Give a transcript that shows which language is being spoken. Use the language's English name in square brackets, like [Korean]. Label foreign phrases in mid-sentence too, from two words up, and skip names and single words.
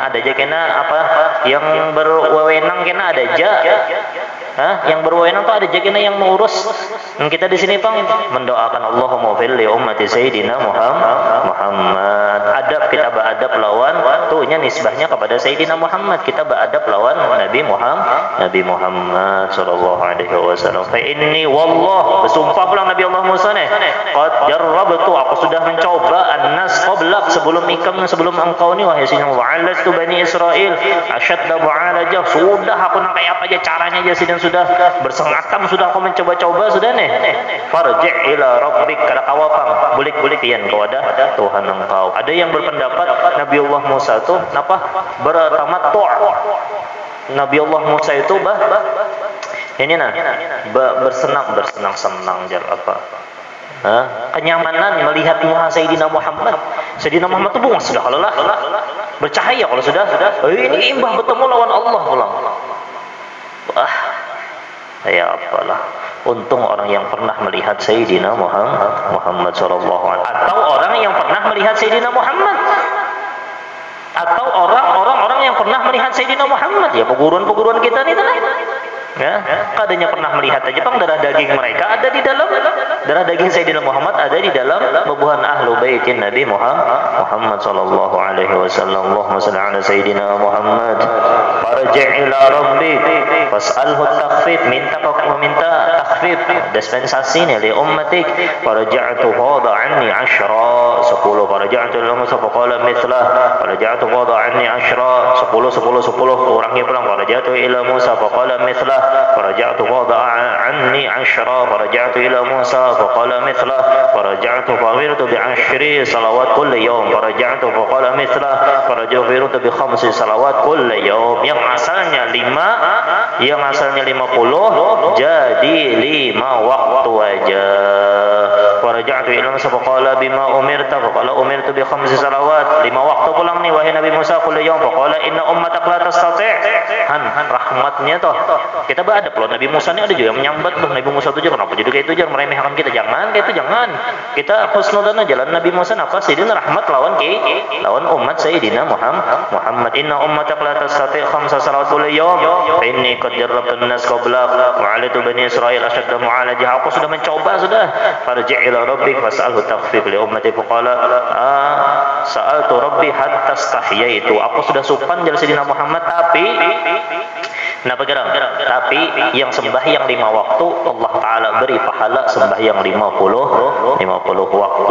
[Banjar] Ada aja kena apa yang berwenang kena ada aja. Yang berwenang tuh ada aja kena yang mengurus. Kita di sini pang mendoakan [Arabic] اللهم فل لي أمة سيدنا محمد. [Banjar] Adab, kita beradab lawan tuhnya nisbahnya kepada Sayyidina Muhammad. Kita beradab lawan Nabi Muhammad [Arabic] صلى الله عليه وسلم. فإني والله, [Banjar] bersumpah pulang Nabi Allah Musa nih, [Arabic] قد جربت, [Banjar] aku sudah mencoba [Arabic] الناس قبلك, [Banjar] sebelum engkau ni wahai Sayyidina Muhammad, tu [Arabic] بني إسرائيل أشد المعالجة, [Banjar] sudah aku nang kayak apa aja caranya aja dan sudah bersengatam, sudah aku mencoba-coba sudah nih. [Arabic] فارجع إلى ربك, [Banjar] kada kawapang bulik-bulik pian kepada Tuhan engkau. Ada yang berpendapat Nabi Allah Musa itu apa bertamattu'. Nabi Allah Musa itu bersenang-senang jar apa? Kenyamanan melihat muka Sayyidina Muhammad. Sayyidina Muhammad itu bunga sudah lelah, bercahaya kalau sudah. Ini imbah bertemu lawan Allah pulang. Wah, ya apalah. Untung orang yang pernah melihat Sayyidina Muhammad [Arabic] صلى الله عليه وسلم, [Banjar] atau orang yang pernah melihat Sayyidina Muhammad, atau orang-orang yang pernah melihat Sayyidina Muhammad, ya peguruan-peguruan kita nih ya, kadanya pernah melihat aja pang darah daging mereka ada di dalam, darah daging Sayyidina Muhammad ada di dalam bebuhan [Arabic] أهل بيت النبي محمد صلى الله عليه وسلم. اللهم صل على سيدنا محمد. فارجع إلى ربك فاسأله التخفيف, [Banjar] minta takhfif dispensasi ni [Arabic] لأمتك. فرجعت قضى عني 10 فرجعت إلى موسى فقال مثله فرجعت قضى عني 10 [Banjar] kurangnya pulang. [Arabic] فرجعت إلى موسى فقال مثله فرجعت قضى عني 10 فرجعت إلى موسى فقال مثله فرجعت فأمرت ب10 صلوات كل يوم فرجعت فقال مثله فرجعت ب5 صلوات كل يوم. [Banjar] Yang asalnya 5, yang asalnya 50 jadi 5 waktu aja. [Arabic] فرجعت إلى موسى فقال بما أمرت فقال أمرت ب5 صلوات, [Banjar] 5 waktu pulang nih wahai Nabi Musa [Arabic] كل يوم فقال إن أمتك لا تستطيع'. [Banjar] Rahmatnya toh kita beradab loh. Nabi Musa ini ada juga yang menyambat loh. Nabi Musa itu kenapa jadi kayak itu jangan meremehkan kita, jangan kayak itu, jangan. Kita husnudzan jalan Nabi Musa apa Sayyidina rahmat lawan umat Sayyidina Muhammad. [Arabic] إن أمتك لا تستطيع 5 صلوات كل يوم فإني قد جربت الناس قبلك وعالجت بني إسرائيل أشد المعالجة. [Banjar] Aku sudah mencoba sudah. [Arabic] فارجع إلى ربك فاسأله التخفيف لأمتي فقال سألت ربي حتى استحييت. [Banjar] Aku sudah supan jalan Sayyidina Muhammad, tapi kenapa gerang? Tapi yang sembahyang 5 waktu Allah Ta'ala beri pahala sembahyang 50 waktu.